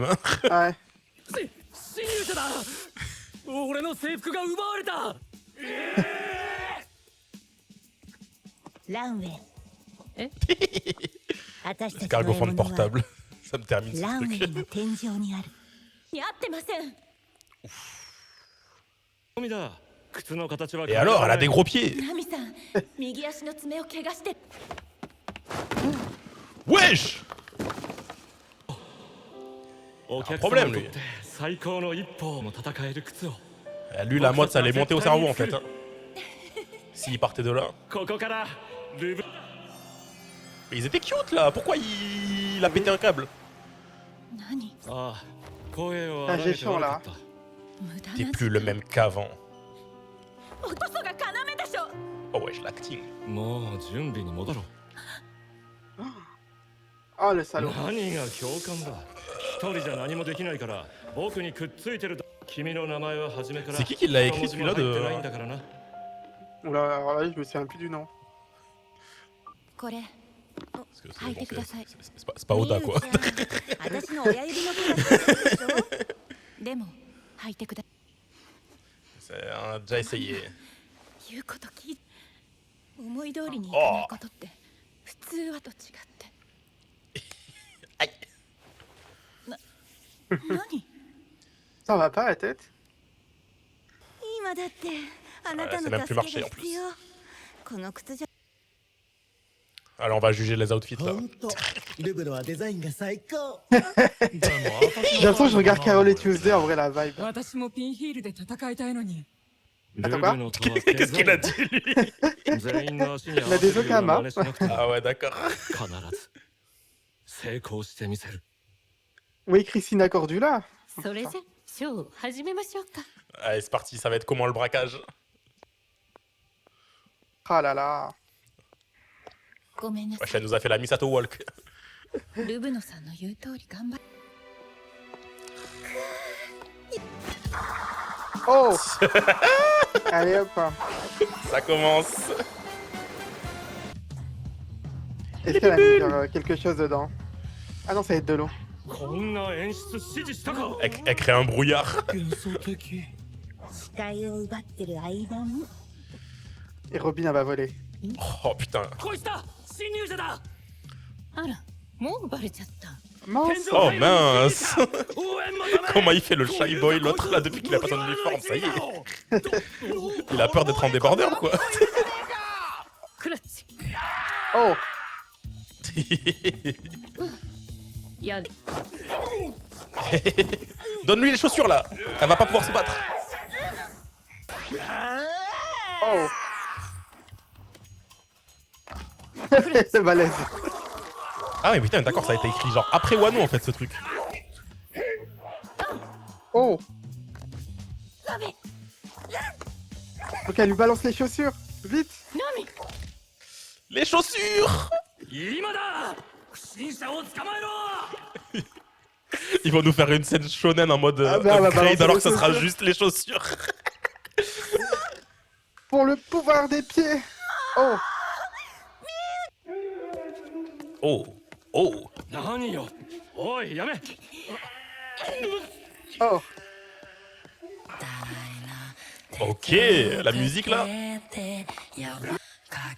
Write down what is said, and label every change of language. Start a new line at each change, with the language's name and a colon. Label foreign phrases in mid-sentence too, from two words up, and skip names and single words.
French: Ouais.
Japanese: 侵入者だ俺の制服が奪われたランウェイえ私たちの
French: Cargo
Japanese: 獲
French: phone
Japanese: 物は
French: portable. Ça me termine ce
Japanese: ランウェ
French: truc.
Japanese: イの天井にある似合ってませんゴミだ靴の形は
French: Et alors, elle a des gros pieds.
Japanese: ナミさん右足の爪を怪我して
French: Wesh.
Japanese: お客
French: problème,
Japanese: 様にとっ
French: lui.
Japanese: て最高の一歩も戦える靴を
French: Lui, la mode, ça allait monter au cerveau en fait. Hein. S'il partait de là.
Japanese: ここからルブ
French: Mais ils étaient cute là. Pourquoi il a pété un câble?
Japanese: 何ああ声を
French: Ah,
Japanese: 荒
French: j'ai
Japanese: げて
French: chaud,
Japanese: 悪
French: là.
Japanese: かった無駄
French: T'es
Japanese: な
French: plus le même qu'avant.
Japanese: 落とすが要でしょ
French: Oh wesh, l'acting.
Japanese: もう準備に戻ろう
French: Oh, le salaud.
Japanese: 何が共感だ一人じゃ何もできないから僕にくっついてるだ君の名前は初めから
French: C'est qui l'a écrit,
Japanese: 一文字も
French: celui-là, de-
Japanese: 入ってないんだからな
French: Oula, alors là, je me souviens plus du nom.
Japanese: これ
French: Parce que Aïe, bon, t'es kudasai. c'est pas Oda quoi.
Japanese: 私の親指の毛がついてるでしょでも履いてくだ
French: On a déjà essayé.
Japanese: 言うこと聞いて思い通りにいかないことって普通はと違って
French: Aïe.
Japanese: 何
French: Ça va pas la tête?
Japanese: 今だってあな
French: Ouais,
Japanese: た
French: c'est
Japanese: の
French: même plus
Japanese: 助
French: marché
Japanese: け
French: en
Japanese: が必要この靴じゃ
French: Allez, on va juger les outfits là.
Japanese: ほんとルブロはデザインが最高
French: J'ai l'impression que je regarde Carol et Tuesday, en vrai, la vibe.
Japanese: 私もピンヒールで戦いたいのにルブのとは
French: Qu'est-ce qu'il a dit lui?
Japanese: 全員の足に合わ
French: Il a
Japanese: せ
French: des
Japanese: るような
French: okamas.
Japanese: 真似しなくても
French: Ah ouais, d'accord.
Japanese: 必ず成功してみせる
French: Oui, Christina Cordula.
Japanese: それじゃショーを始めましょうか
French: Allez, c'est parti. Ça va être comment le braquage? Ah là là.
Japanese: ごめんなさ
French: Wesh, elle nous a fait la Misato Walk.
Japanese: いルブノさんの言う通り頑張っ
French: Oh. Allez hop. Ça commence. Est-ce qu'elle a mis quelque chose dedans? Ah non, ça va être de l'eau.
Japanese: こんな演出指示したか
French: Elle crée un brouillard.
Japanese: 幻想的視界を奪ってる間に
French: Et Robin, elle va voler. Oh putain.
Japanese: こいつだ侵入者だあらもうバレちゃった
French: Mince. Oh mince.
Japanese: 応援求め
French: Comment il fait le
English: shy boy
French: l'autre là depuis qu'il a pas son uniforme? Ça y est. Il a peur d'être en débardeur ou quoi?
Japanese: クラッチ
French: Oh.
Japanese: や
French: Donne-lui les chaussures là. Elle va pas pouvoir se battre. Oh. C'est balèze. Ah mais putain, d'accord, ça a été écrit genre après Wano en fait ce truc. Oh. Ok, elle lui balance les chaussures. Vite.
Japanese: ナミ
French: Les chaussures.
Japanese: 今だ不審者を捕まえろ
French: Ils vont nous faire une scène shonen en mode Ah bah, on va upgrade balancer alors les que ça sera chaussures. juste les chaussures. Pour le pouvoir des pieds. Oh. Oh, oh.
Japanese: 何よおいやめ
French: Oh. Ok, la musique là.